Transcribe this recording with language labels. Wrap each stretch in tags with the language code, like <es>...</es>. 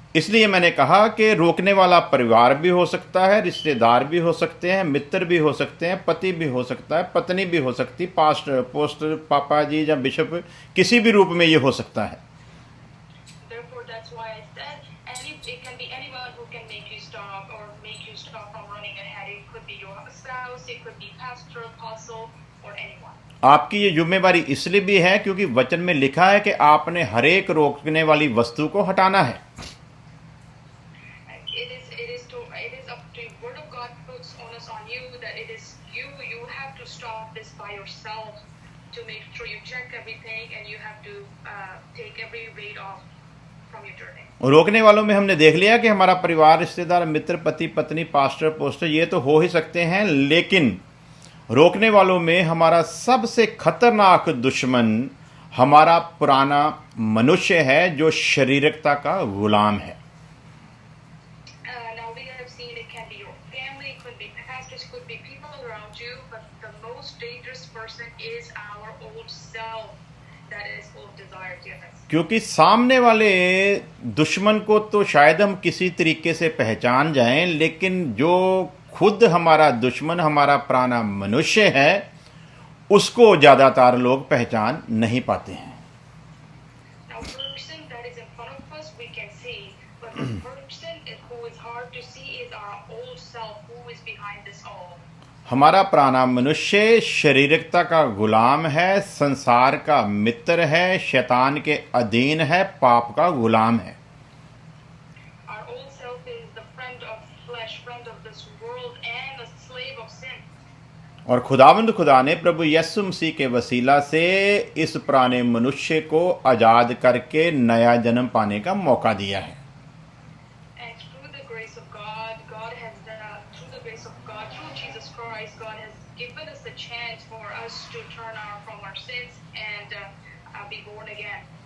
<hi>इसलिए मैंने कहा कि रोकने वाला परिवार भी हो सकता है, रिश्तेदार भी हो सकते हैं, मित्र भी हो सकते हैं, पति भी हो सकता है, पत्नी भी हो सकती, पास्टर, पोस्टर, पापा जी या बिशप, किसी भी रूप में ये हो सकता है।</hi> <en>Therefore, that's why I said, it can be anyone who can make you stop or make you stop from running ahead. It could be your spouse, it could be pastor, apostle, or anyone.</en> <hi>आपकी ये जिम्मेवारी इसलिए भी है क्योंकि वचन में लिखा है कि आपने हर एक रोकने वाली वस्तु को हटाना है।</hi> <en>It is up to Word of God puts onus on you that it is you have to stop this by yourself to make sure you check everything and you have to take every weight off from your journey.</en> <hi>रोकने वालों में हमने देख लिया कि हमारा परिवार, रिश्तेदार, मित्र, पति, पत्नी, पास्टर, पोस्टर, ये तो हो ही सकते हैं, लेकिन रोकने वालों में हमारा सबसे खतरनाक दुश्मन हमारा पुराना मनुष्य है जो शारीरिकता का गुलाम है।</hi> <en>Now we have seen it can be your family, it could be pastors, it could be people around you, but the most dangerous person is our old self that is full of desire. Yes.</en> <hi>क्योंकि सामने वाले दुश्मन को तो शायद हम किसी तरीके से पहचान जाएं, लेकिन जो खुद हमारा दुश्मन, हमारा पुराना मनुष्य है, उसको ज़्यादातर लोग पहचान नहीं पाते हैं।</hi> <en>Now, person that is in front of us we can see, but the person who is hard to see is our old self who is behind this all.</en> <hi>हमारा पुराना मनुष्य शारीरिकता का गुलाम है, संसार का मित्र है, शैतान के अधीन है, पाप का गुलाम है।</hi> <en>Our old self is the friend of flesh, friend of this world, and a slave of sin.</en> <hi>और खुदावंद खुदा ने प्रभु यीशु मसीह के वसीला से इस पुराने मनुष्य को आज़ाद करके नया जन्म पाने का मौका दिया है।</hi> <en>And through the grace of God, through Jesus Christ, God has given us a chance for us to turn from our sins and be born again.</en>